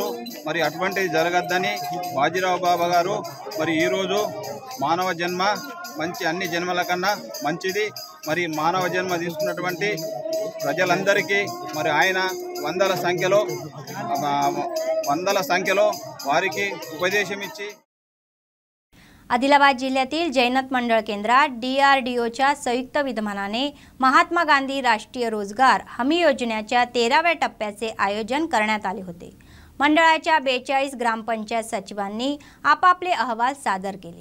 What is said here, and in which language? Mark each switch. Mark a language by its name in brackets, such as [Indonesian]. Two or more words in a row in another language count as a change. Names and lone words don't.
[Telugu] మరి అటువంటిది జరగద్దని బాజీరావు బాబా గారు మరి ఈరోజు మానవ జన్మ మంచి అన్ని జన్మల కన్నా మంచిది. మరి మానవ జన్మ తీసుకున్నటువంటి ప్రజలందరికీ మరి ఆయన వందల సంఖ్యలో వారికి ఉపదేశం ఇచ్చి [Marathi] आदिलाबाद जिल्ह्यातील जैनत मंडळ केंद्रात DRDOच्या संयुक्त विद्यमानाने महात्मा गांधी राष्ट्रीय रोजगार हमी योजनेच्या 13व्या टप्प्याचे आयोजन करण्यात आले होते। मंडळाच्या 42 ग्रामपंचायत सचिवांनी आपापले अहवाल सादर केले।